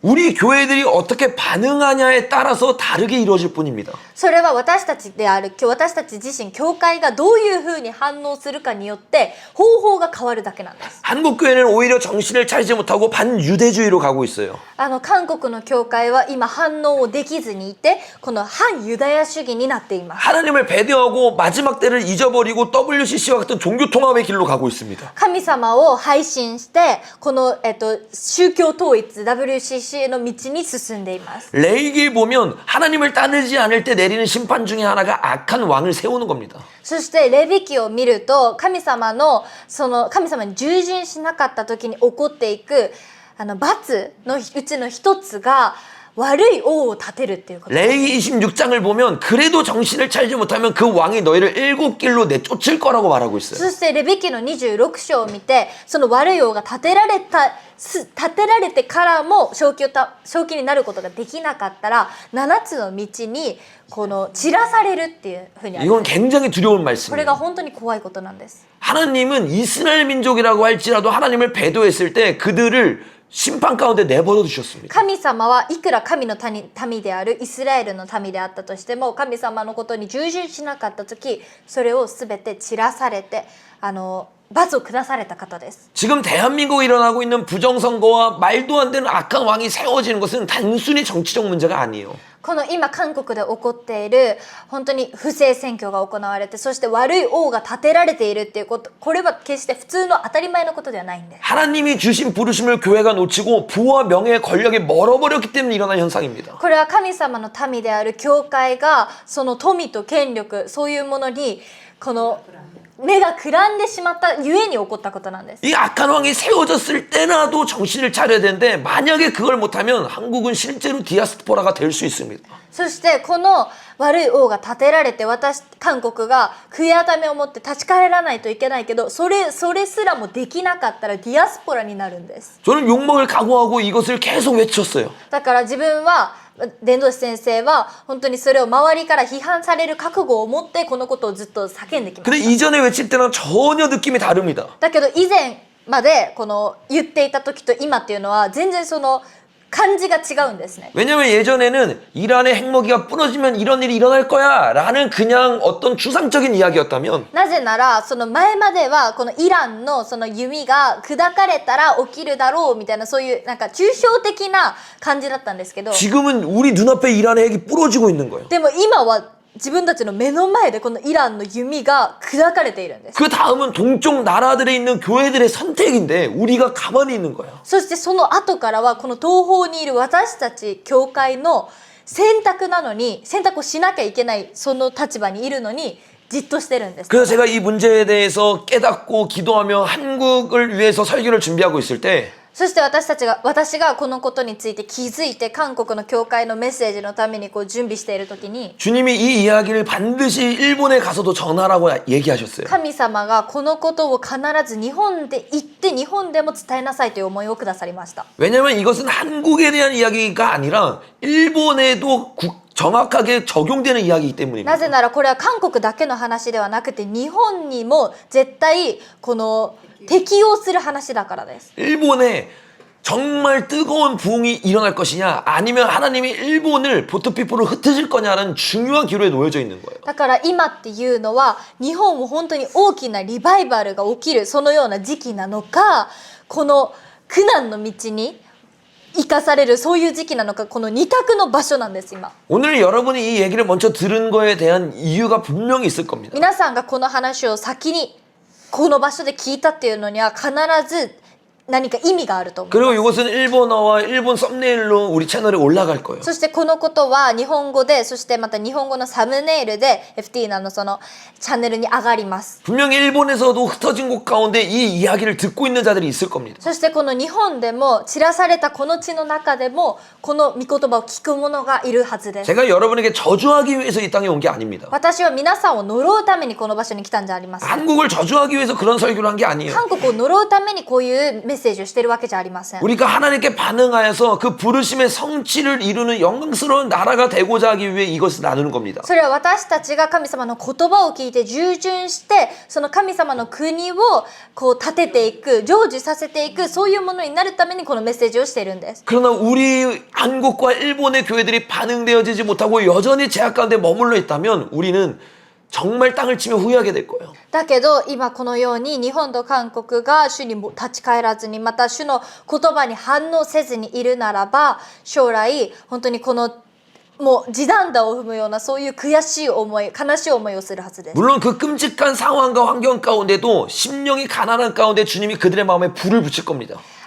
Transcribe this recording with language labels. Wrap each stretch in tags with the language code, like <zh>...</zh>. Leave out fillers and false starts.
<ko>우리 교회들이 어떻게 반응하냐에 따라서 다르게 이루어질 뿐입니다.</ko> <ja>それは私たち自身教会がどういうふうに反応するかによって方法が変わるだけなんです。</ja> <ko>한국 교회는 오히려 정신을 차리지 못하고 반유대주의로 가고 있어요.</ko> <ja>韓国の教会は今反応をできずにいてこの反ユダヤ主義になっています。</ja> <ko>하나님을 배대하고 마지막 때를 잊어버리고 WCC와 같은 종교통합의 길로 가고 있습니다.</ko> <ja>神様を配信してこの、宗教統一 WCC の道に進んでいます。</ja> <ko>레위기에 보면 하나님을 따르지 않을 때 내리는 심판 중에 하나가 악한 왕을 세우는 겁니다.</ko> <ja>そしてレビ記を見ると神様に従順しなかった時に起こっていく罰のうちの一つが悪い王を立てるっていうこと。</ja> <ko>레위기 26장을 보면 그래도 정신을 차리지 못하면 그 왕이 너희를 일곱 길로 내쫓을 거라고 말하고 있어요.</ko> <ja>そしてレビ記の26章を見てその悪い王が立てられてからも正気になることができなかったら7つの道にこの散らされるっていうふうにあります。</ja> <ko>이건 굉장히 두려운</ko> <ja>これが</ja> <ko>말씀이에요.</ko> <ja>本当に怖いことなんです。</ja> <ko>하나님은 이스라엘 민족이라고 할지라도 하나님을 배도했을 때 그들을 심판 가운데 내버려 두셨습니다.</ko> <ja>神様はいくら神の民であるイスラエルの民であったとしても、神様のことに従順しなかった時、それを全て散らされて罰を下された方です。</ja> <ko>지금 대한민국에 일어나고 있는 부정선거와 말도 안 되는 악한 왕이 세워지는 것은 단순히 정치적 문제가 아니에요.</ko> <ja>この今韓国で起こっている本当に不正選挙が行われて、そして悪い王が立てられているっていうこと、これは決して普通の当たり前のことではないんです。</ja> <ko>하나님이 주신 부르심을 교회가 놓치고 부와 명예, 권력이 멀어버렸기 때문에 일어난 현상입니다.</ko> <ja>これは神様の民である教会がその富と権力、そういうものにこの目がくらんでしまったゆえに起こったことなんです。</ja> <ko>이 악한 왕이 세워졌을 때라도 정신을 차려야 되는데 만약에 그걸 못하면 한국은 실제로 디아스포라가 될 수 있습니다.</ko> <ja>そしてこの悪い王が立てられて、韓国が悔い改めを持って立ち返らないといけないけど、それすらもできなかったらディアスポラになるんです。</ja> <ko>저는 욕먹을 각오하고 이것을 계속 외쳤어요.</ko> <ja>だから自分は伝道師先生は本当にそれを周りから批判される覚悟を持ってこのことをずっと叫んできま</ja> <ko>근데</ko> <ja>した。</ja> <ko>이전에 외칠 때랑 전혀 느낌이 다릅니다.</ko> <ja>だけど以前までこの言っていた時と今っていうのは全然その感じが違うんですね。</ja> <ko>왜냐면 예전에는 이란의 핵무기가 부러지면 이런 일이 일어날 거야 라는 그냥 어떤 추상적인 이야기였다면</ko> <ja>なぜならその前まではこのイランのその弓が砕かれたら起きるだろうみたいな、そういうなんか抽象的な感じだったんですけど、</ja> <ko>지금은 우리 눈앞에 이란의 핵이 부러지고 있는 거예요.</ko> <ja>でも今は自分たちの目の前でこのイランの弓が砕かれているんです。</ja> <ko>그 다음은 동쪽 나라들에 있는 교회들의 선택인데 우리가 가만히 있는 거예요.</ko> <ja>そしてその後からはこの東方にいる私たち教会の選択なのに、選択をしなきゃいけないその立場にいるのにじっとしてるんです。</ja> <ko>그래서 제가 이 문제에 대해서 깨닫고 기도하며 한국을 위해서 설교를 준비하고 있을 때</ko> <ja>そして私がこのことについて気づいて韓国の教会のメッセージのためにこう準備している時に、</ja> <ko>주님이 이 이야기를 반드시 일본에 가서도 전하라고 얘기하셨어요.</ko> <ja>神様がこのことを必ず日本で行って日本でも伝えなさいという思いをくださりました。</ja> <ko>왜냐면 이것은 한국에 대한 이야기가 아니라 일본에도 정확하게 적용되는 이야기이기 때문입니다.</ko> <ja>なぜならこれは韓国だけの話ではなくて日本にも絶対この適用する話だからです。</ja> <ko>일본에 정말 뜨거운 부흥이 일어날 것이냐 아니면 하나님이 일본을 보트피플로 흩으실 거냐는 중요한 기로에 놓여져 있는 거예요.</ko> <ja>だから今っていうのは日本も本当に大きなリバイバルが起きるそのような時期なのか、この苦難の道に生かされるそういう時期なのか、この二択の場所なんです今。</ja> <ko>오늘 여러분이 이 얘기를 먼저 들은 거에 대한 이유가 분명히 있을 겁니다.</ko> <ja>皆さんがこの話を先にこの場所で聞いたっていうのには必ず何か意味があると思い</ja> <ko>그리고</ko> <ja>ます。</ja> <ko>이것은 일본어와 일본 썸네일로 우리 채널에 올라갈 거예요.</ko> <ja>そしてこのことは日本語で、そしてまた日本語のサムネイルで FT のそのチャンネルに上がります。</ja> <ko>분명히 일본에서도 흩어진 곳 가운데 이 이야기를 듣고 있는 자들이 있을 겁니다.</ko> <ja>そしてこの日本でも散らされたこの地の中でもこの御言葉を聞く者がいるはずです。</ja> <ko>제가 여러분에게 저주하기 위해서 이 땅에 온 게 아닙니다.</ko> <ja>私は皆さんを呪うためにこの場所に来たんじゃありません。</ja> <ko>한국을 저주하기 위해서 그런 설교를 한 게 아니에요.</ko> <ja>韓国を呪うためにこういうメッセージをしているわけじゃありません。</ja> <ko>우리가 하나님께 반응하여서 그 부르심의 성취를 이루는 영광스러운 나라가 되고자 하기 위해 이것을 나누는 겁니다.</ko> <ja>それは私たちが神様の言葉を聞いて従順してその神様の国をこう立てていく、成就させていく、そういうものになるためにこのメッセージをしているんです。</ja> <ko>그러나 우리 한국과 일본의 교회들이 반응되어지지 못하고 여전히 제약 가운데 머물러 있다면 우리는 정말 땅을 치며 후회하게 될 거예요.</ko> <ja>だけど今このように日本と韓国が主に立ち返らずに、また主の言葉に反応せずにいるならば、将来本当にこのもう地団打を踏むようなそういう悔しい思い、悲しい思いをするはずです。</ja> <ko>물론 그 끔찍한 상황과 환경 가운데도 심령이 가난한 가운데 주님이 그들의 마음에 불을 붙일 겁니다.</ko>